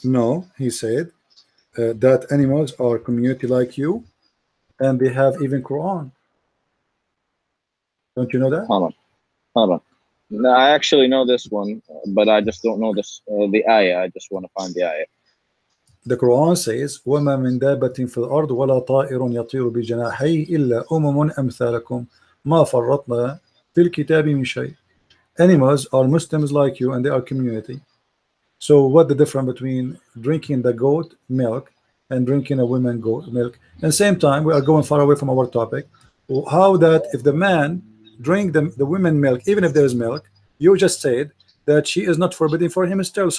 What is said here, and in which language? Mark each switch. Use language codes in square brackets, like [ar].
[en] No, he said that animals are community like you, and they have even Quran. Don't you know that? Hold on. No, I actually know this one, but I just don't know the ayah. I just want to find the ayah. The Quran says, [ar] وَمَا مِن دَابَّةٍ فِي الْأَرْضِ وَلَا طَائِرٌ يَطِيرُ بِجَنَاحَيْهِ إِلَّا أُمَمٌ أَمْثَالَكُمْ مَا فَرَّطْنَا فِي الْكِتَابِ مِنْ شَيْءٍ. [en] Animals are Muslims like you, and they are community. So what the difference between drinking the goat milk and drinking a woman goat milk? At the same time, we are going far away from our topic. How that if the man drink the women milk, even if there is milk, you just said that she is not forbidden for him still.